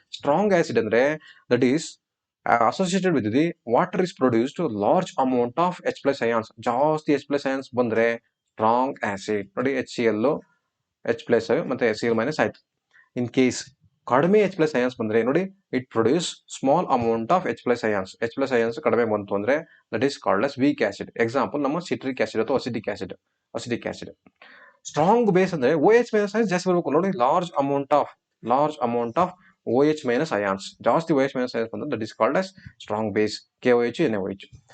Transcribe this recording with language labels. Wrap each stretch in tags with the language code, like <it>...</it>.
<en>strong acid</en> <kn>ಅಂದ್ರೆ</kn> <en>That is associated with the water is produced large amount of H+ ions.</en> <kn>ಜಾಸ್ತಿ H+ ions ಬಂದ್ರೆ strong acid ನೋಡಿ. HCl H+ ಮತ್ತೆ Cl- ಆಯ್ತು.</kn> <en>in case</en> <kn>ಕಡಿಮೆ</kn> <en>H+ ions</en> <kn>ಬಂದ್ರೆ ನೋಡಿ,</kn> <en>It produce small amount of H+ ions.</en> <kn>H+ ions ಕಡಿಮೆ ಬಂತು ಅಂದ್ರೆ</kn> <en>That is called as weak acid.</en> <kn>Example ನಮ್ಮ ಸಿಟ್ರಿಕ್ ಆಸಿಡ್ ಅಥವಾ ಅಸಿಟಿಕ್ ಆಸಿಡ್. ಸ್ಟ್ರಾಂಗ್ ಬೇಸ್ ಅಂದ್ರೆ OH- ions ಜಾಸ್ತಿ ಬರಬೇಕು ನೋಡಿ.</kn> <en>large amount of OH- ions,</en> <kn>ಜಾಸ್ತಿ OH- ions ಬಂದ್ರೆ</kn> <en>that is called as strong base,</en> <kn>KOH, NaOH.</kn>